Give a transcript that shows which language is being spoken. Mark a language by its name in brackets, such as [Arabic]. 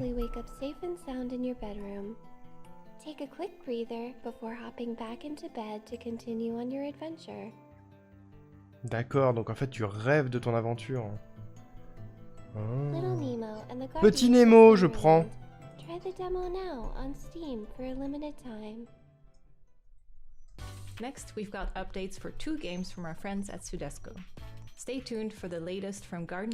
[English] Wake up safe and sound in your bedroom. Take a quick breather before hopping back into bed to continue on your adventure. [French] D'accord, donc en fait tu rêves de ton aventure. [English] Little Nemo and the [French] Petit Nemo, je prends. [English] Try the demo now on Steam for a limited time. Next, we've got updates for 2 games from our friends at Sudesco. Stay tuned for the latest from Garden